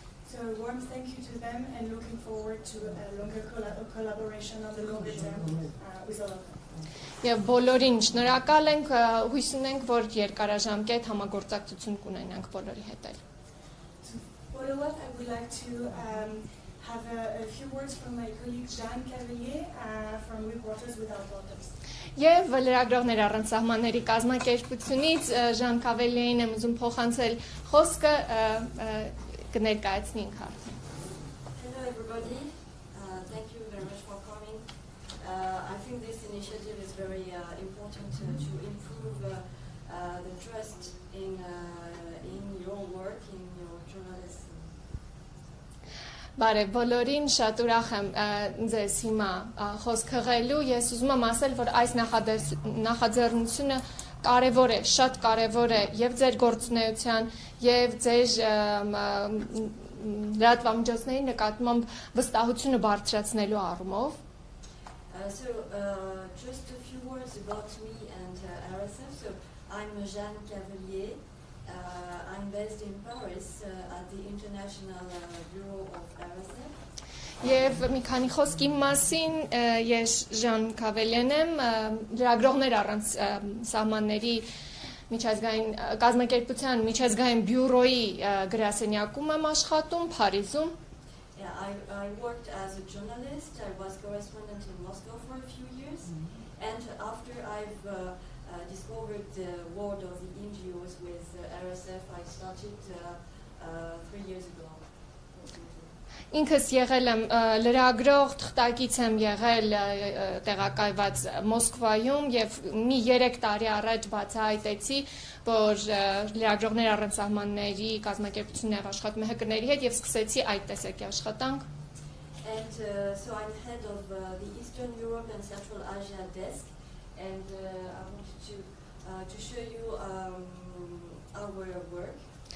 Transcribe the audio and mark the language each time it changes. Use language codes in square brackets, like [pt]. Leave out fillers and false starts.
[en] So a warm thank you to them and looking forward to a longer collaboration on the longer term with all of them. [hy] Եվ բոլորին շնորհակալ ենք, հույս ունենք, որ երկարաժամկետ համագործակցություն կունենանք բոլորի հետ։ [en] For what I would like to have a few words from my colleague Jeanne Cavalier from Reporters Without Borders. [hy] Եվ լրագրողներ առանց սահմանների կազմակերպությունից Ժան Կավելիային եմ ուզում փոխանցել խոսքը կներկայացնի ինքը։ [en] Hello everybody, thank you very much for coming. I think this initiative is very important to improve the trust in your work, in your journalism. [hy] Բարև բոլորին, շատ ուրախ եմ ձեզ հիմա խոսք հղելու, ես ուզում եմ ասել, որ այս նախաձեռնությունը կարևոր է, շատ կարևոր է եւ ձեր գործունեության եւ ձեր լրատվամիջոցների նկատմամբ վստահությունը բարձրացնելու առումով. [en] So, just a few words about me and RSF. So, I'm Jeanne Cavalier. I'm based in Paris at the International Bureau of RSF. [hy] Եվ մի քանի խոսք իմ մասին, ես Ժան Քավելյան եմ, լրագրողներ առանց սահմանների միջազգային կազմակերպության միջազգային բյուրոյի գրասենյակում եմ աշխատում Փարիզում. [en] I worked as a journalist. I was correspondent in Moscow for a few years, and after I've discovered the world of the NGOs with RSF, I started 3 years ago. [hy] Ինքս եղել եմ լրագրող, թղթակից եմ եղել տեղակայված Մոսկվայում եւ մի 3 տարի առաջ բացահայտեցի, որ լրագրողներ առանց սահմանների կազմակերպությունն աշխատում է ՀԿ-ների հետ եւ սկսեցի այդ տեսակի աշխատանք. [en] And so I'm head of the Eastern Europe and Central Asia desk, and I wanted to show you our work.